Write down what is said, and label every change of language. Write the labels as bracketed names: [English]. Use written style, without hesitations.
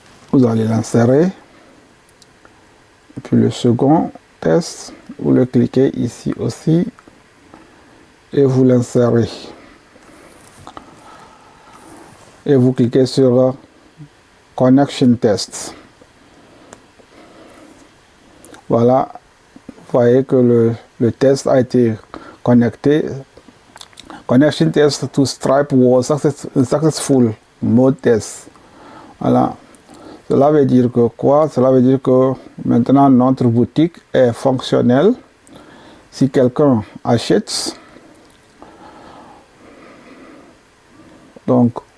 [French] Vous allez l'insérer. Et puis le second test, vous le cliquez ici aussi. Et vous l'insérez. Et vous cliquez sur Connection Test. Voilà. Vous voyez que le test a été connecté. [English] Connection test to Stripe was successful mode test. [French] Voilà. Cela veut dire que quoi? Cela veut dire que maintenant notre boutique est fonctionnelle. Si quelqu'un achète, donc